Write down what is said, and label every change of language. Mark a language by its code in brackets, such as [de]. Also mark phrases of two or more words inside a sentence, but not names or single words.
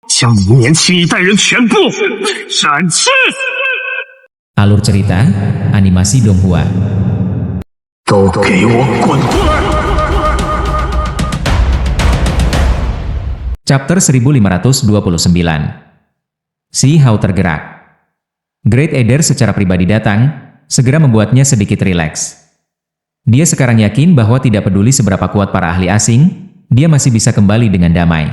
[zh] 将你们年轻一代人全部斩去。 [id] Alur cerita, animasi Donghua. [zh] 都给我滚出来！ [en] Chapter 1529. [id] Si Hao tergerak. Great Eder secara pribadi datang, segera membuatnya sedikit rileks. Dia sekarang yakin bahwa tidak peduli seberapa kuat para ahli asing, dia masih bisa kembali dengan damai.